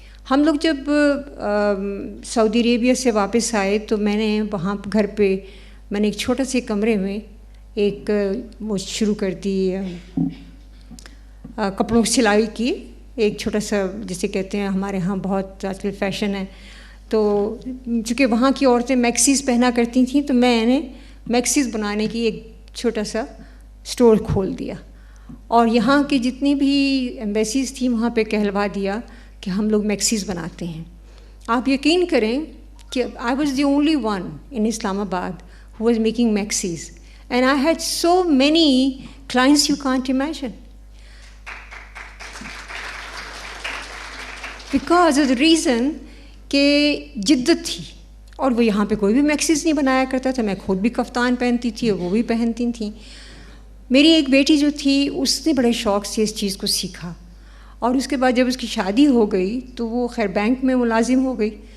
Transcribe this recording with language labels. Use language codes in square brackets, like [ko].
[ur] ہم لوگ جب سعودی عربیہ سے واپس آئے تو میں نے وہاں گھر پہ میں نے ایک چھوٹے سے کمرے میں ایک وہ شروع کر دی، کپڑوں کی سلائی کی ایک چھوٹا سا، جسے کہتے ہیں ہمارے ہاں بہت آج کل فیشن ہے. تو چونکہ وہاں کی عورتیں میکسیز پہنا کرتی تھیں تو میں نے میکسیز بنانے کی ایک چھوٹا سا اسٹور کھول دیا، اور یہاں کی جتنی بھی ایمبیسیز تھیں وہاں پہ کہلوا دیا کہ ہم لوگ میکسیز بناتے ہیں. آپ یقین کریں کہ [en] I was the only one in Islamabad who was making maxis, and I had so many clients you can't imagine. Because of the reason [ur] کہ جدت تھی، اور وہ یہاں پہ کوئی بھی میکسیز نہیں بنایا کرتا تھا. میں خود بھی کفتان پہنتی تھی اور وہ بھی پہنتی تھیں. میری ایک بیٹی جو تھی اس نے بڑے شوق سے اس چیز کو سیکھا، اور اس کے بعد جب اس کی شادی ہو گئی تو وہ خیر بینک میں ملازم ہو گئی.